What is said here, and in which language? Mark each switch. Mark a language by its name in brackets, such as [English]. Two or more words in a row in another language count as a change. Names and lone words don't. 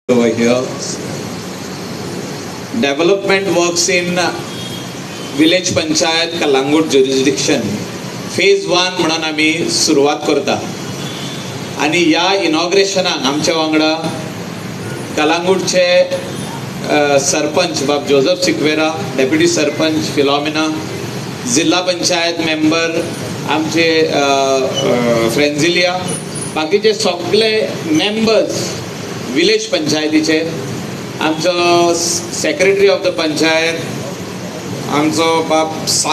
[English] over here. Development works in Village Panchayat Kalangut jurisdiction. [Konkani] Phase 1 म्हणून आम्ही सुरुवात करता आणि या इनॉग्रेशनाक आमच्या वांगडा कलांगूटचे सरपंच बाब जोसेफ सिक्वेरा, डेप्युटी सरपंच फिलॉमिना, जिल्हा पंचायत मेंबर आमचे फ्रेंझिलिया, बाकीचे सगळे मेंबर्स विलेज पंचायतीचे, आमचो [English] secretary of the panchayat [Konkani] आमचो बाब